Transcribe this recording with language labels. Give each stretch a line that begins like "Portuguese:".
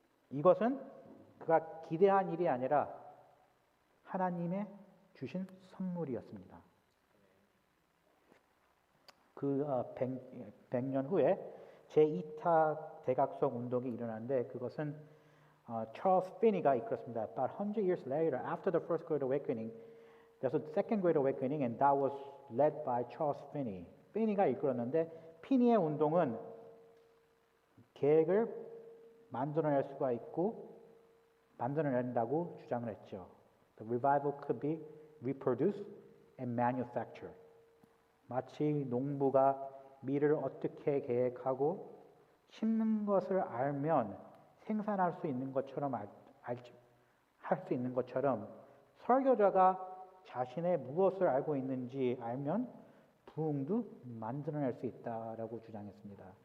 Korean: 이것은 그가 기대한 일이 아니라 하나님의 주신 선물이었습니다. 그 100년 후에 제2차 대각성 운동이 일어났는데 그것은 찰스 피니가 이끌었습니다.
English: About 100 years later, after the First Great Awakening, There's a second Great Awakening, and that was led by Charles Finney.
Korean: Finney가 이끌었는데 피니의 운동은 계획을 만들어낼 수가 있고 만들어낸다고 주장을 했죠.
English: The revival could be reproduced and manufactured.
Korean: 마치 농부가 밀을 어떻게 계획하고 심는 것을 알면 생산할 수 있는 것처럼 할 수 있는 것처럼 설교자가 자신의 무엇을 알고 있는지 알면 부흥도 만들어낼 수 있다라고 주장했습니다.